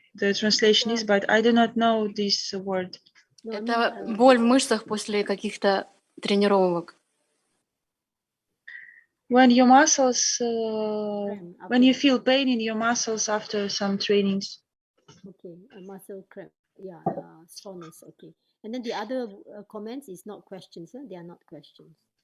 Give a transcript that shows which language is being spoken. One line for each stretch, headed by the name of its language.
English: The translation is, but I do not know this word.
Russian: Это боль в мышцах после каких-то тренировок.
English: When your muscles, when you feel pain in your muscles after some trainings. Okay, a muscle cramp. Yeah, soreness. Okay. And then the other comments is not questions. They are not questions.